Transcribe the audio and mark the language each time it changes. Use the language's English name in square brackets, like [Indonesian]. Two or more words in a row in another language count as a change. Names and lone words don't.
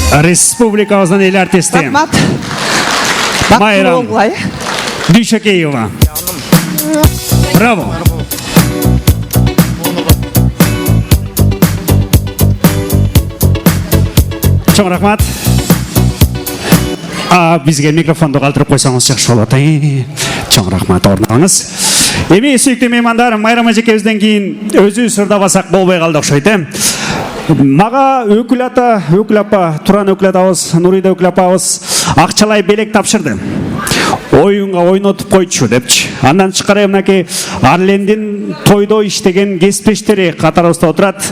[Kyrgyz] республикабыздын эл артисти Рахмат. Майрам Дүйшекеева. Браво. Чоң рахмат. [Kazakh] Бізге микрофонды қалдырып қойсаңыз жақсы болады. [Kyrgyz] Чоң рахмат, орын алыңыз. Эми сүйікті меймандар, Майрам эжекебизден кийин өзү сырдабасак болбой калды окшойт. Мага өкүл апа, Туран өкүл атабыз, Нурида өкүл апабыз акчалай белек тапшырды. Оюнга ойнотуп койчу депчи. Андан чыккары мынакей Арлендин тойдо иштеген кесиптештери катарыбызда отурат.